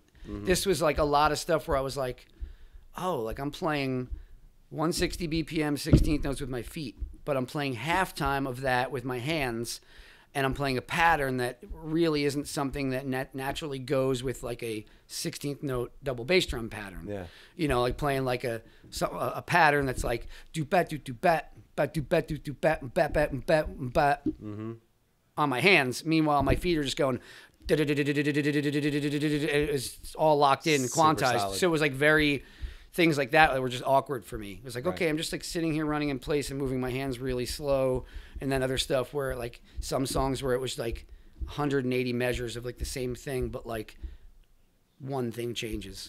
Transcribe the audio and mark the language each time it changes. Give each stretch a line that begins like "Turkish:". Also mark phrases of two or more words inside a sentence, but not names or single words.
English: This was like a lot of stuff where I was like, oh, like I'm playing 160 BPM 16th notes with my feet, but I'm playing halftime of that with my hands. And I'm playing a pattern that really isn't something that naturally goes with like a 16th note double bass drum pattern. Yeah. You know, like playing like a pattern that's like do bat do bat bat do bat do bat bat bat bat bat on my hands. Meanwhile, my feet are just going. It's all locked in and quantized. So it was like things like that were just awkward for me. It was like, okay, I'm just like sitting here running in place and moving my hands really slow. And then other stuff where like some songs where it was like 180 measures of like the same thing, but like one thing changes.